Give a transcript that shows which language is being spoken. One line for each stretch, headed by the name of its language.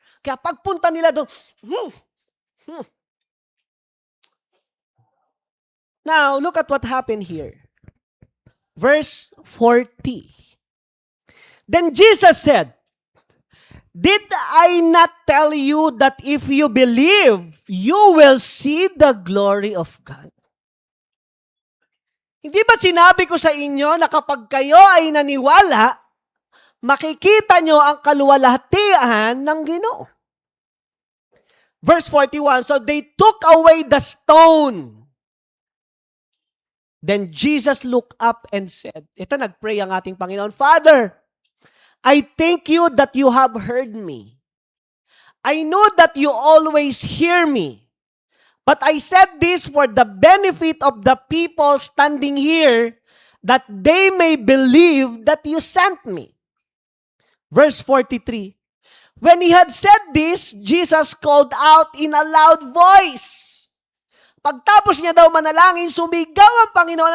Filipino: Kaya pagpunta nila doon,
English: Now, look at what happened here. Verse 40. Then Jesus said, did I not tell you that if you believe, you will see the glory of God?
Filipino: Hindi ba sinabi ko sa inyo na kapag kayo ay naniwala, makikita nyo ang kaluwalhatian ng Ginoo?
English: Verse 41, so they took away the stone. Then Jesus looked up and said,
Filipino: ito nagpray ang ating Panginoon,
English: Father, I thank you that you have heard me. I know that you always hear me. But I said this for the benefit of the people standing here, that they may believe that you sent me. Verse 43. When he had said this, Jesus called out in a loud voice.
Filipino: Pagtapos niya daw manalangin, sumigaw ang Panginoon.